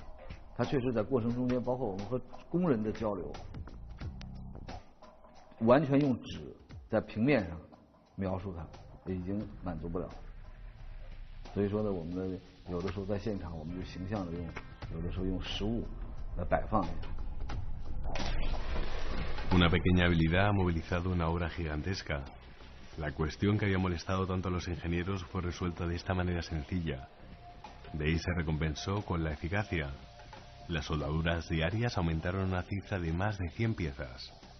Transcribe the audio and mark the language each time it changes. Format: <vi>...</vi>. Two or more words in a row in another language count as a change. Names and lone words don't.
<zh>它确实在过程中间，包括我们和工人的交流，完全用纸在平面上描述它，已经满足不了。所以说呢，我们的有的时候在现场，我们就形象的用，有的时候用实物来摆放。</zh> <es>Una pequeña habilidad ha movilizado una obra gigantesca. La cuestión que había molestado tanto a los ingenieros fue resuelta de esta manera sencilla. De ahí se recompensó con la eficacia. Las soldaduras diarias aumentaron una cifra de más de 100 piezas.</es>